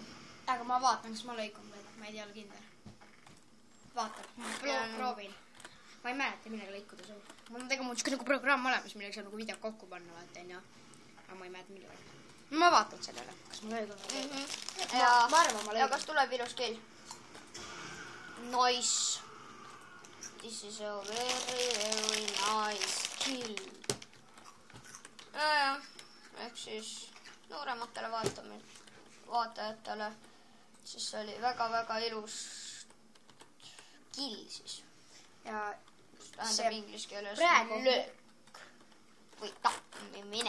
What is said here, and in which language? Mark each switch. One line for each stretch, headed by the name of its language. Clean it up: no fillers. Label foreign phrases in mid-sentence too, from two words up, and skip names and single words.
Estonian: Aga ma vaatan, kas ma lõikun veel. Ma ei tea ole kindel. Vaatan. Proovin. Ma ei mäleta, millega lõikuda sul. Mul on tegelikult nagu programm olemas, millega saab nagu video kokku panna, vaatan ja... Aga ma ei mäleta, millega. Ma vaatan sellele, kas ma lõikun veel. Ja, ma arvan, ma lõikun. Ja kas tuleb ilus kill? Nice.
English: This is a very nice kill.
Estonian: Ja. Ehk siis noorematele vaatajatele. Siis see oli väga-väga ilus kill siis. Ja tähendab inglise keeles praegu löök või tappimine.